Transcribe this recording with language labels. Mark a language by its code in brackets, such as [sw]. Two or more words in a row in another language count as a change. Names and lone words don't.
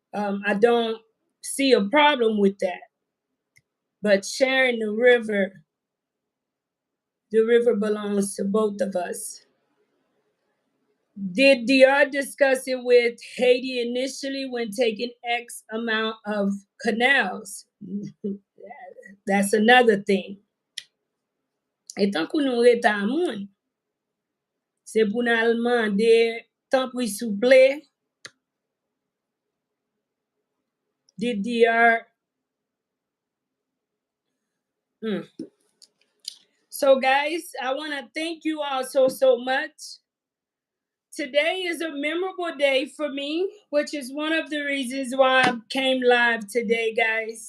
[en] I don't see a problem with that. But sharing the river belongs to both of us. Did DR discuss it with Haiti initially when taking X amount of canals? That's another thing. [ht] Etan kou nou reta moun, se pou nan mande tan pou souple, [en] did DR. So guys, I want to thank you all so much. Today is a memorable day for me, which is one of the reasons why I came live today, guys.